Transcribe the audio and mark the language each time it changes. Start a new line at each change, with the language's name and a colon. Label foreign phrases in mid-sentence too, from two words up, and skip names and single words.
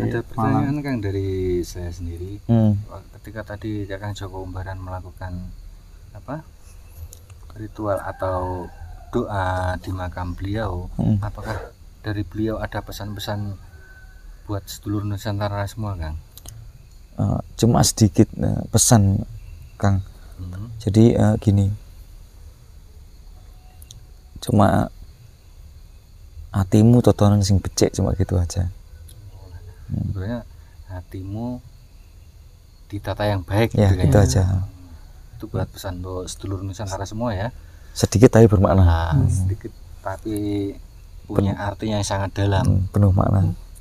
Indonesian: ada pertanyaan Kang dari saya sendiri. Ketika tadi Kang Jongomberan melakukan ritual atau doa di makam beliau, apakah dari beliau ada pesan-pesan buat sedulur Nusantara semua Kang? Cuma sedikit pesan Kang. Jadi gini,
Javanese: cuma hatimu totonan sing becik,
Indonesian: cuma gitu aja. Sebenarnya hatimu ditata yang baik ya, gitu aja. Itu buat pesan untuk sedulur Nusantara semua ya. Sedikit tapi bermakna. Sedikit tapi punya arti yang sangat dalam, penuh makna.